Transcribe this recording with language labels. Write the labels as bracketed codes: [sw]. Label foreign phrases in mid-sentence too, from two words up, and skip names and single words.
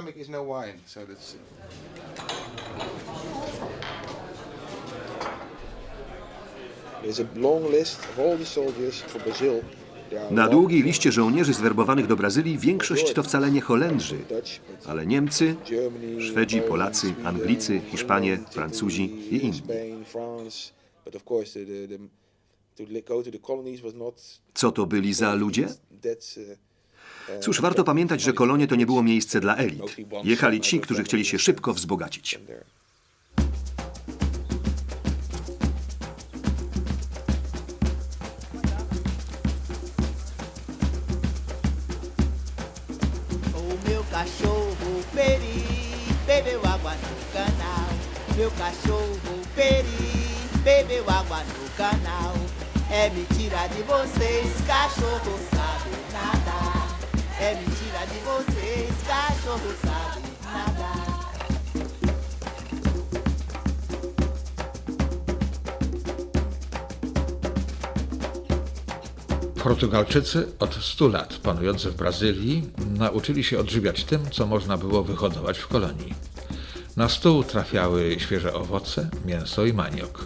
[pl] Na długiej liście żołnierzy zwerbowanych do Brazylii większość to wcale nie Holendrzy, ale Niemcy, Szwedzi, Polacy, Anglicy, Hiszpanie, Francuzi i inni. Co to byli za ludzie? Cóż, warto pamiętać, że kolonie to nie było miejsce dla elit. Jechali ci, którzy chcieli się szybko wzbogacić. [pt] Cachorro Peri bebeu água no canal. Meu cachorro Peri bebeu água no canal. É mentira de vocês, cachorro sabe nadar. É mentira de vocês, cachorro sabe nadar. [pl] Portugalczycy od 100 lat panujący w Brazylii nauczyli się odżywiać tym, co można było wyhodować w kolonii. Na stół trafiały świeże owoce, mięso i maniok.